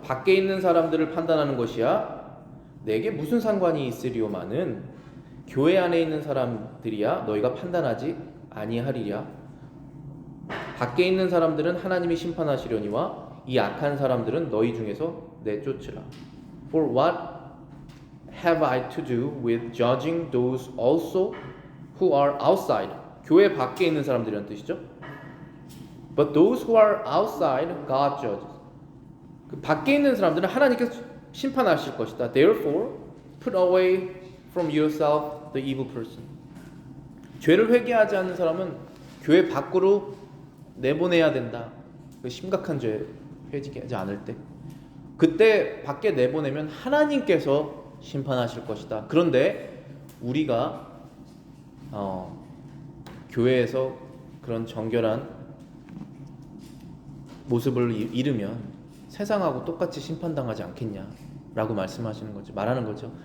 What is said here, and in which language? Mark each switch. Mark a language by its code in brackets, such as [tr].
[ko] 밖에 있는 사람들을 판단하는 것이야 내게 무슨 상관이 있으리오마는 교회 안에 있는 사람들이야 너희가 판단하지 아니하리랴. 밖에 있는 사람들은 하나님이 심판하시려니와 이 악한 사람들은 너희 중에서 내쫓으라. [en] For what have I to do with judging those also who are outside? [ko] 교회 밖에 있는 사람들이란 뜻이죠. [en] But those who are outside, God judges. [ko] 그 밖에 있는 사람들은 하나님께서 심판하실 것이다. [en] Therefore, put away from yourself the evil person. [ko] 죄를 회개하지 않는 사람은 교회 밖으로 내보내야 된다. 그 심각한 죄 회개하지 않을 때, 그때 밖에 내보내면 하나님께서 심판하실 것이다. 그런데 우리가 교회에서 그런 정결한 모습을 잃으면 세상하고 똑같이 심판당하지 않겠냐라고 말씀하시는 거죠. 말하는 거죠.